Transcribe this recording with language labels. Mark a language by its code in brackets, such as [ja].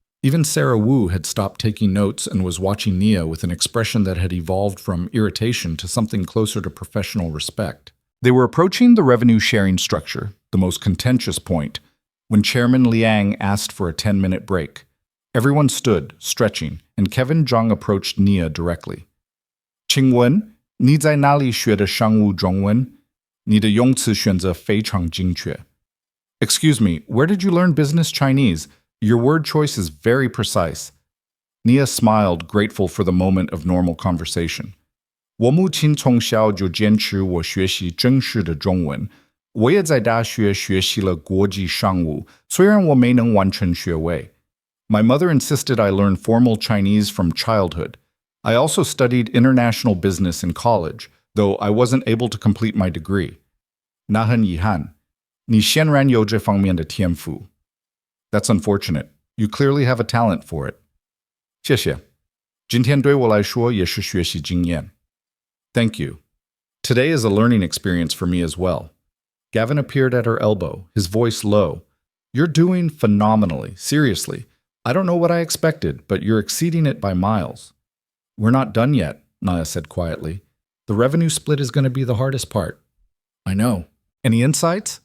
[en] Even Sarah Wu had stopped taking notes and was watching Nia with an expression that had evolved from irritation to something closer to professional respect. They were approaching the revenue-sharing structure, the most contentious point, when Chairman Liang asked for a 10-minute break. Everyone stood, stretching, and Kevin Zhang approached Nia directly. [zh] 请问你在哪里学的商务中文？你的用词选择非常精确。 [en] Excuse me, where did you learn business Chinese? Your word choice is very precise. Nia smiled, grateful for the moment of normal conversation. [zh] 我母亲从小就坚持我学习正式的中文。我也在大学学习了国际商务，虽然我没能完成学位。 [en] My mother insisted I learn formal Chinese from childhood. I also studied international business in college, though I wasn't able to complete my degree. [zh] 那很遗憾，你显然有这方面的天赋。 [en] That's unfortunate. You clearly have a talent for it. [zh] 谢谢。今天对我来说也是学习经验。 [en] Thank you. Today is a learning experience for me as well. Gavin appeared at her elbow, his voice low. You're doing phenomenally, seriously. I don't know what I expected, but you're exceeding it by miles. We're not done yet, Nia said quietly. The revenue split is going to be the hardest part. I know. Any insights?